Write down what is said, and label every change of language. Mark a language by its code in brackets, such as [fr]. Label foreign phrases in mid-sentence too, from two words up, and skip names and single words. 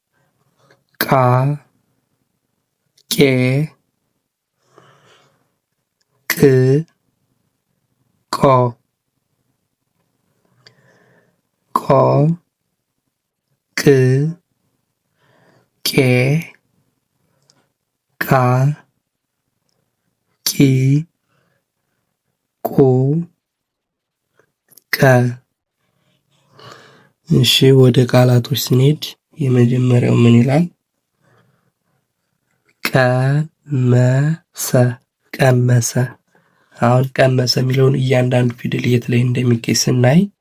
[am] ቃ፣ ቄ፣ ቅ ቆ ቆ ቅ ቄ ቃ ቂ ቁ ቀ። እሺ ወደ ቃላቶች ስንሄድ የመጀመሪያው ምን ይላል? ቀመሰ ቀመሰ። አሁን ቀመሰ የሚለውን እያንዳንዱ ፊደል የት ላይ እንደሚገኝ ስናይ